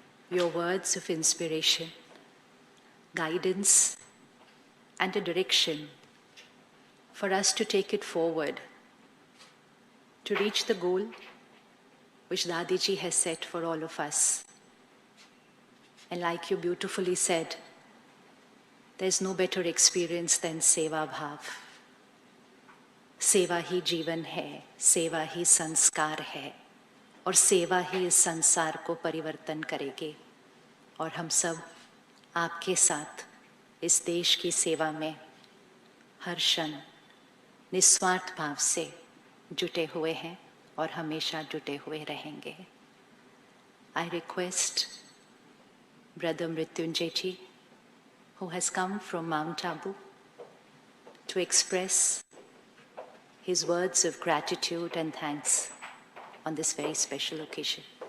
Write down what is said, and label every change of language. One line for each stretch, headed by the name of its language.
English: Your words of inspiration, guidance, and a direction for us to take it forward, to reach the goal which Dadiji has set for all of us. And like you beautifully said, there's no better experience than Seva Bhav.
Hindi: सेवा ही जीवन है, सेवा ही संस्कार है, और सेवा ही इस संसार को परिवर्तन करेगी। और हम सब आपके साथ इस देश की सेवा में हर क्षण निस्वार्थ भाव से जुटे हुए हैं और हमेशा जुटे हुए रहेंगे।
English: I request Brother Mrityunjay ji, who has come from Mount Abu, to express his words of gratitude and thanks on this very special occasion.